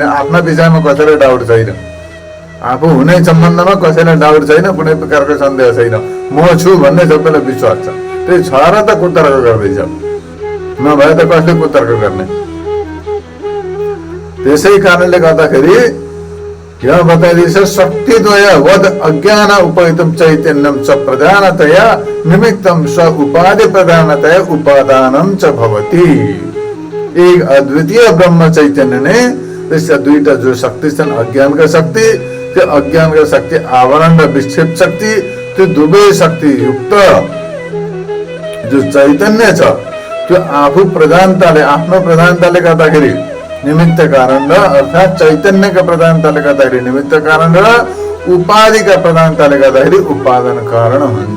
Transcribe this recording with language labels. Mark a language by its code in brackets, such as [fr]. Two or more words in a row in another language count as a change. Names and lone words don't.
[ne] आफ्ना विषयमा कसैलाई डाउट छैन, आफू हुने सम्बन्धमा कसैलाई डाउट छैन, कुनै प्रकारको सन्देह छैन। म छु भन्ने सबैलाई विश्वास छ। त्यही छ र त कुतर्क गर्दैछ, नभए त कसले कुतर्क गर्ने? त्यसै कारणले गर्दाखेरि यहाँ बताइदिन्छ [sa] शक्तिद्वय वद अज्ञान उपहितम चैतन्यम च प्रधानतया निमित्तम स उपाधि प्रधानतया उपादानम च भवति। [ne] एक अद्वितीय ब्रह्म चैतन्य ने त्यसका 2टा जो शक्ति छन्, अज्ञानका शक्ति, त्यो अज्ञानका शक्ति आवरण र विक्षेप शक्ति, त्यो दुवै शक्ति युक्त जो चैतन्य छ त्यो आफू प्रधानताले, आफ्नो प्रधानताले गर्दाखेरि निमित्त कारण र अर्थात् चैतन्यका प्रधानताले गर्दाखेरि निमित्त कारण र उपाधिका प्रधानताले गर्दाखेरि उपादान कारण हुन्छ।